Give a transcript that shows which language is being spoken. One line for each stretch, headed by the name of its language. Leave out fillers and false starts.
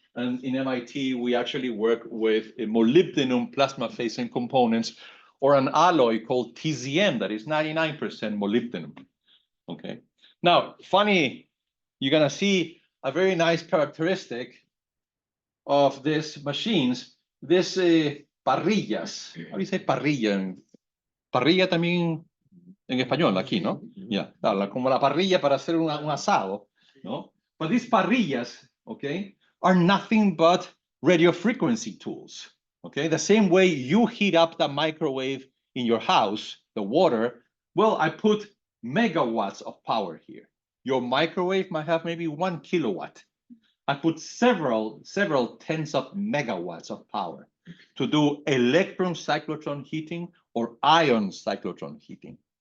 English: And in MIT, we actually work with molybdenum plasma phasing components, or an alloy called TZM that is 99% molybdenum. Okay. Now, funny, you're gonna see a very nice characteristic of these machines. This parrillas. How do you say parrilla?
Spanish: Parrilla también en español aquí, ¿no? Yeah, como la parrilla para hacer un asado, ¿no?
English: But these parrillas, okay, are nothing but radio frequency tools. Okay, the same way you heat up the microwave in your house, the water, well, I put megawatts of power here. Your microwave might have maybe 1 kilowatt. I put several tens of megawatts of power to do electron cyclotron heating or ion cyclotron heating.